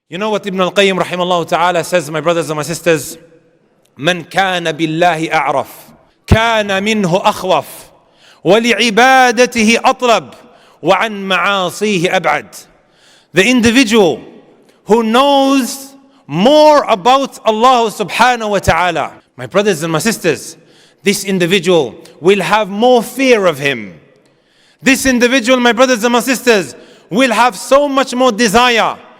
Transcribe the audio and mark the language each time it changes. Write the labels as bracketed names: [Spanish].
[English] You know what Ibn al-Qayyim rahimahullah ta'ala says, my brothers and my sisters? [Arabic] من كان بالله أعرف كان منه أخوف ولعبادته أطلب وعن معاصيه أبعد. [English] The individual who knows more about Allah subhanahu wa ta'ala, my brothers and my sisters, this individual will have more fear of Him. This individual, my brothers and my sisters, will have so much more desire.